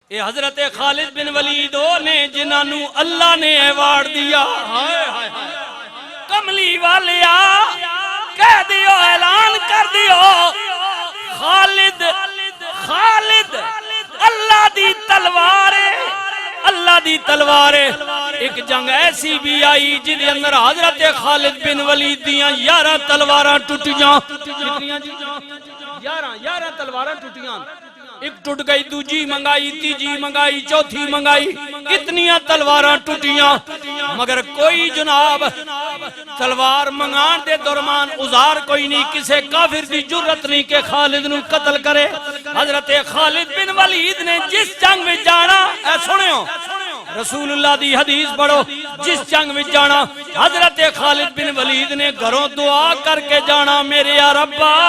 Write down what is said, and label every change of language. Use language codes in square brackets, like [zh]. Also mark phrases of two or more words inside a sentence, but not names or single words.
[pa] یہ حضرت خالد بن ولید نے جنہوں اللہ نے ایوارڈ دیا کملی والیا کہہ دیو اعلان کر دیو خالد اللہ دی تلوار اللہ دی تلوار ایک جنگ ایسی بھی آئی جن اندر حضرت خالد بن ولید دیاں 11 تلواراں ٹوٹیاں 11 تلواراں ٹوٹیاں ایک ٹوٹ گئی دوجی منگائی تیجی منگائی چوتھی منگائی اتنیاں تلواراں ٹوٹیاں مگر کوئی جناب تلوار منگان دے درمان ازار کوئی نہیں کسے کافر دی جرت نہیں کہ خالد نو قتل کرے حضرت خالد بن ولید نے جس جنگ میں جانا اے سنیو رسول اللہ دی حدیث پڑھو جس جنگ میں جانا حضرت خالد بن ولید نے گھروں دعا کر کے جانا میرے یا ربا